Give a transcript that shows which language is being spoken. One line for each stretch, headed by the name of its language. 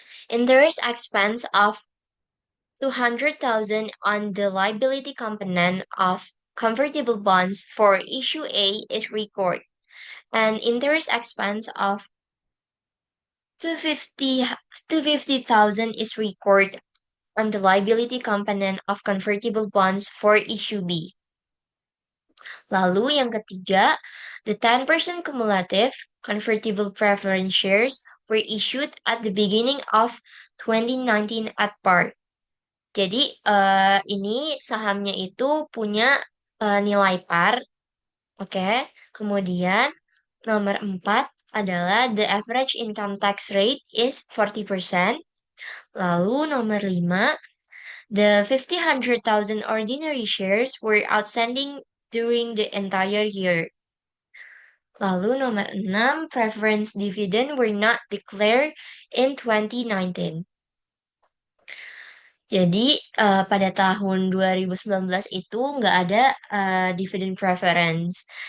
English: Interest expense of 200,000 on the liability component of convertible bonds for issue A is recorded, and interest expense of 250,000 is recorded on the liability component of convertible bonds for issue B.
Indonesian: Lalu yang ketiga,
English: the 10% cumulative convertible preference shares were issued at the beginning of 2019 at par.
Indonesian: Jadi ini sahamnya itu punya nilai par, oke. Kemudian nomor 4 adalah
English: the average income tax rate is 40%.
Indonesian: Lalu nomor 5,
English: the 100,000 ordinary shares were outstanding during the entire year.
Indonesian: Lalu nomor 6,
English: preference dividend were not declared in 2019.
Indonesian: Jadi pada tahun 2019 itu nggak ada dividend preference.